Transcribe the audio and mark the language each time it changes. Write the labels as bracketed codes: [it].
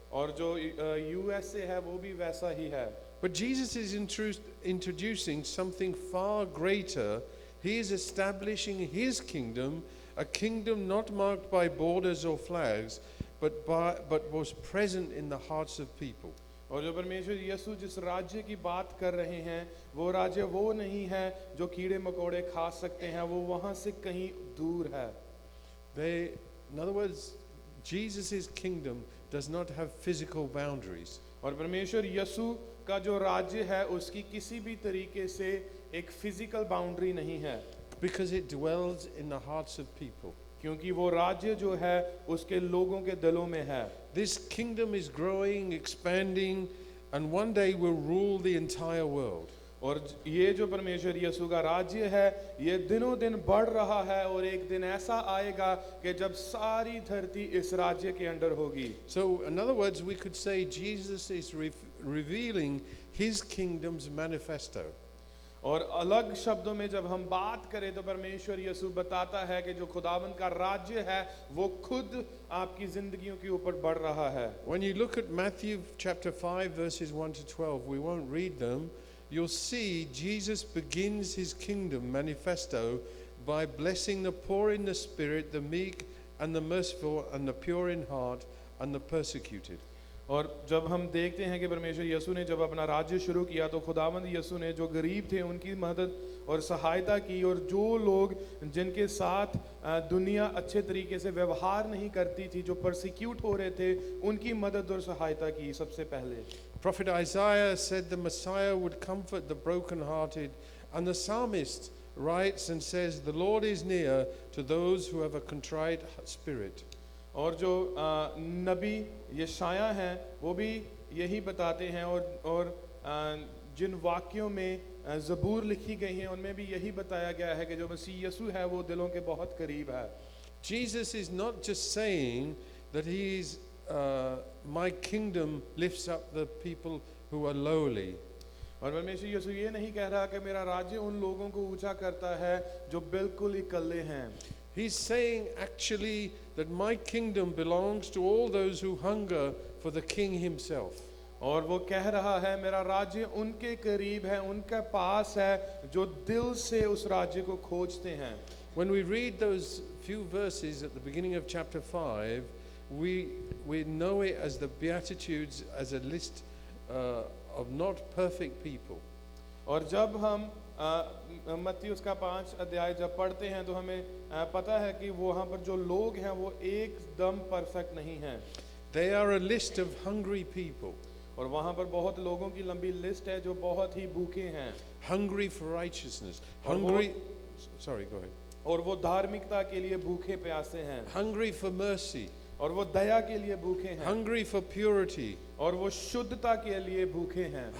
[hi] और जो यूएसए है वो भी वैसा ही है। [en] But Jesus is introducing something far greater. He is establishing his kingdom, a kingdom not marked by borders or flags, but was present in the hearts of people. [hi] और जो परमेश्वर यीशु जिस राज्य की बात कर रहे हैं वो राज्य वो नहीं है जो कीड़े मकोड़े खा सकते हैं, वो वहाँ से कहीं दूर है। [en] In other words, Jesus' kingdom does not have physical boundaries. [hi] और परमेश्वर यीशु का जो राज्य है उसकी किसी भी तरीके से एक [en] physical boundary [hi] नहीं है, [en] Because it dwells in the hearts of people. [hi] क्योंकि वो राज्य जो है उसके लोगों के दिलों में है। [en] This kingdom is growing, expanding, and one day will rule the entire world. [hi] और ये जो परमेश्वर यीशु का राज्य है ये दिनों दिन बढ़ रहा है और एक दिन ऐसा आएगा कि जब सारी धरती इस राज्य के अंडर होगी। [en] So, in other words, we could say Jesus is revealing his kingdom's manifesto. [hi] और अलग शब्दों में जब हम बात करें तो परमेश्वर यीशु बताता है कि जो खुदावंद का राज्य है वो खुद आपकी जिंदगियों के ऊपर बढ़ रहा है। [en] When you look at Matthew chapter 5 verses 1 to 12, we won't read them. You'll see Jesus begins his kingdom manifesto by blessing the poor in the spirit, the meek and the merciful and the pure in heart and the persecuted. [hi] और जब हम देखते हैं कि परमेश्वर यीशु ने जब अपना राज्य शुरू किया तो खुदावंद यीशु ने जो गरीब थे उनकी मदद और सहायता की, और जो लोग जिनके साथ दुनिया अच्छे तरीके से व्यवहार नहीं करती थी, जो परसिक्यूट हो रहे थे, उनकी मदद और सहायता की सबसे पहले। [en] Prophet Isaiah said the Messiah would comfort the brokenhearted, and the psalmist writes and says, "The Lord is near to those who have a contrite spirit." [hi] और जो नबी यशाया हैं वो भी यही बताते हैं, और जिन वाक्यों में ज़बूर लिखी गई हैं उनमें भी यही बताया गया है कि जो मसीह यीशु है वो दिलों के बहुत करीब है। [en] Jesus is not just saying that he is my kingdom lifts up the people who are lowly. [hi] और परमेश्वर यीशु ये नहीं कह रहा कि मेरा राज्य उन लोगों को ऊंचा करता है जो बिल्कुल ही इकल्ले हैं। [en] He's saying actually that my kingdom belongs to all those who hunger for the king himself. [hi] और वो कह रहा है मेरा राज्य उनके करीब है, उनके पास है जो दिल से उस राज्य को खोजते हैं। [en] When we read those few verses at the beginning of chapter 5, we know it as the Beatitudes, as a list of not perfect people. [hi] और जब हम मत्ती उसका 5 अध्याय जब पढ़ते हैं तो हमें पता है कि वहाँ पर जो लोग हैं वो एकदम परफेक्ट नहीं हैं। [en] They are a list of hungry people. [hi] और वहाँ पर बहुत लोगों की लंबी लिस्ट है जो बहुत ही भूखे हैं। [en] Hungry for righteousness. [hi] और [en] Hungry. Sorry, go ahead. [hi] और वो धार्मिकता के लिए भूखे प्यासे हैं। [en] Hungry for mercy. [hi] और वो दया के लिए भूखे हैं। [en] Hungry for purity. [hi] और वो शुद्धता के लिए भूखे हैं।